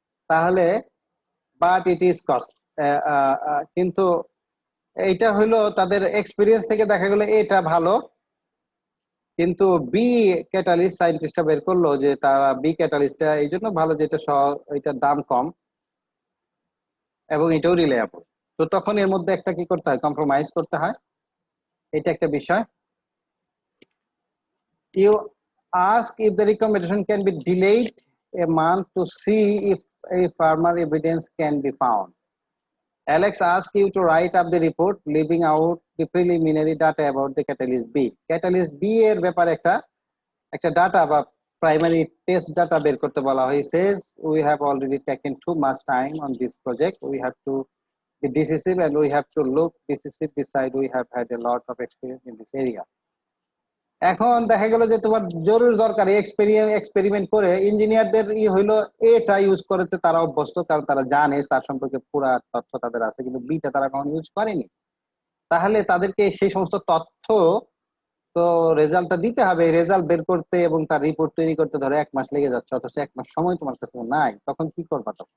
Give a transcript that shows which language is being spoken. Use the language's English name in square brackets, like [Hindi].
[Bangla] তাহলে [English] but it is cost, [Bangla] কিন্তু এইটা হইলো তাদের এক্সপিরিয়েন্স থেকে দেখা গেল এটা ভালো, কিন্তু বি ক্যাটালিস্ট সায়েন্টিস্টরা বের করলো যে তারা বি ক্যাটালিস্টটা এই জন্য ভালো যে এটার দাম কম এবং এটাও রিলায়েবল। তো তখন এর মধ্যে একটা কি করতে হয়, কম্প্রোমাইজ করতে হয়, এটা একটা বিষয়। [English] You ask if the recommendation can be delayed a month to see if a firmer evidence can be found. Alex asked you to write up the report, leaving out the preliminary data about the catalyst B. [Bangla] Catalyst B এর ব্যাপারে একটা data বা primary test data বের করতে বলা হয়। [English] Says we have already taken too much time on this project. We have to be decisive and we have to look decisive. Beside, we have had a lot of experience in this area. [Bangla] এখন দেখা গেল যে তোমার জরুরি দরকার experiment করে ইঞ্জিনিয়ারদের হইলো এটা ইউজ করতে তারা অভ্যস্ত, কারণ তারা জানে তার সম্পর্কে পুরা তথ্য তাদের আছে, কিন্তু বিটা তারা কখনো ইউজ করেনি। তাহলে তাদেরকে সেই সমস্ত তথ্য তো রেজাল্টটা দিতে হবে, রেজাল্ট বের করতে এবং তার রিপোর্ট তৈরি করতে ধরো 1 মাস লেগে যাচ্ছে, অথচ 1 মাস সময় তোমার কাছে নাই, তখন কি করবা?